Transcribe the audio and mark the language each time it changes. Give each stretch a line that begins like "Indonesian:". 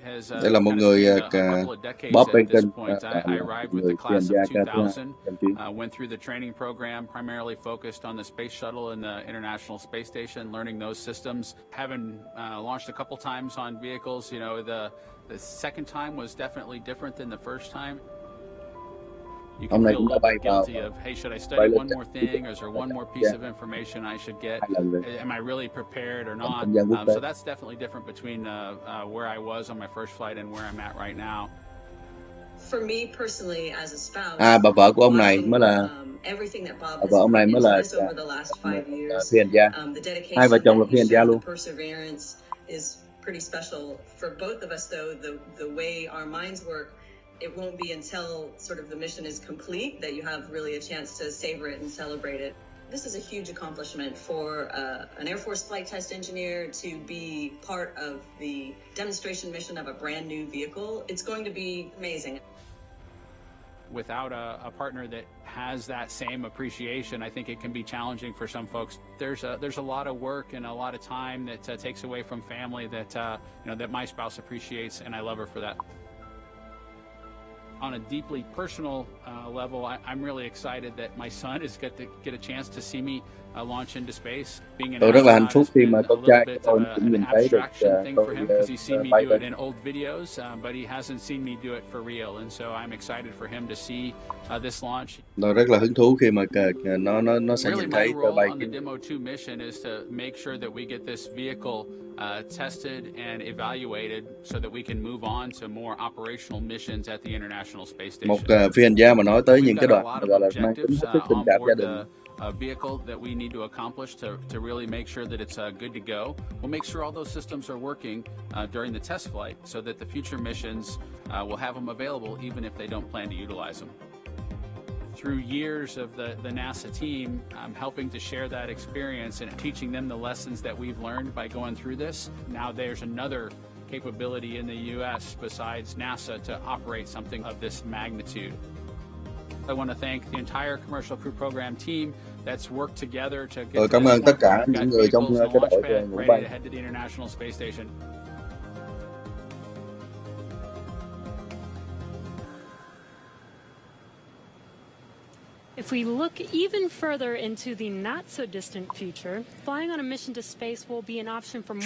Vietnamese: Đây là một người Bob Behnken, người phi hành gia ca thứ 2 trong chuyến.
English: Went through the training program, primarily focused on the space shuttle and the International Space Station, learning those systems. Having launched a couple times on vehicles, you know, the second time was definitely different than the first time. You can feel a little bit guilty of, hey, should I study one more thing, or is there one more piece of information I should get? Am I really prepared or not? So that's definitely different between where I was on my first flight and where I'm at right now. For me personally, as a spouse,
Vietnamese: bà vợ của ông này mới là vợ ông này mới là phi hành gia. Hai vợ chồng là phi hành gia luôn.
English: Is pretty special for both of us, though. The way our minds work, it won't be until sort of the mission is complete that you have really a chance to savor it and celebrate it. This is a huge accomplishment for an Air Force flight test engineer to be part of the demonstration mission of a brand new vehicle. It's going to be amazing. Without a partner that has that same appreciation, I think it can be challenging for some folks. There's a lot of work and a lot of time that takes away from family that that my spouse appreciates, and I love her for that. On a deeply personal level, I'm really excited that my son is get a chance to see me launch into space.
Vietnamese: Tôi rất là hạnh phúc khi mà con trai của tôi cũng nhìn thấy được tôi bay lên.
English: In old videos, but he hasn't seen me do it for real, and so I'm excited for him to see this launch.
Vietnamese: Tôi rất là hứng thú khi mà nó sẽ nhìn thấy tôi bay.
English: On the Demo 2 mission is to make sure that we get this vehicle tested and evaluated so that we can move on to more operational missions at the International Space Station.
Vietnamese: Một phi hành gia mà nói tới những cái đoạn gọi là mang tính chất tình cảm gia đình
English: vehicle that we need to accomplish to really make sure that it's good to go. We'll make sure all those systems are working during the test flight so that the future missions will have them available even if they don't plan to utilize them. Through years of the NASA team, I'm helping to share that experience and teaching them the lessons that we've learned by going through this. Now there's another capability in the U.S. besides NASA to operate something of this magnitude. I want to thank the entire Commercial Crew Program team that's worked together to get
Vietnamese: Rồi, cảm ơn tất cả những người trong cái đội ngũ bay.
English: ready to head to the International Space Station. If we look even further into the not so distant future, flying on a mission to space will be an option for more